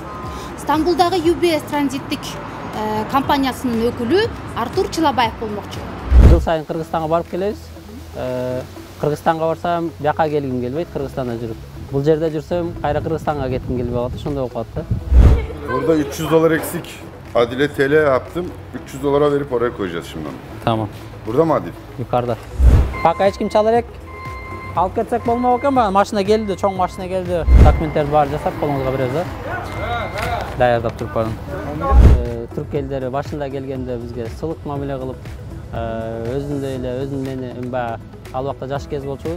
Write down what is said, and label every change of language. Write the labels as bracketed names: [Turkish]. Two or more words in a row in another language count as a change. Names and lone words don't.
[Kyrgyz] Стамбулдагы UBS транзиттик компаниясынын өкүлү Артур Чылабаев болмокчу. Жыл сайын Кыргызстанга барып келебиз. Кыргызстанга барсам, бияка келгим келбейт, Кыргызстанда жүрүп. Бул жерде жүрсөм, кайра Кыргызстанга кетким келбей калат, ошондой болуп калат да. [Turkish] Burada $300 eksik. Adile TL yaptım. $300 verip oraya koyacağız şimdi. Tamam. Burada mı Adil? Yukarıda. [Kyrgyz] Пока эч ким чала элек. Алып кетсек болмок экен, машина келди, чоң машина келди. Документтерди баарын жасап колуңузга беребиз да. Даярдап туруп барын. Түрк элдери башында келгенде бизге сылык мамиле кылып, өзүндөй эле, өзүнүн ал убакта жаш кез болчубуз.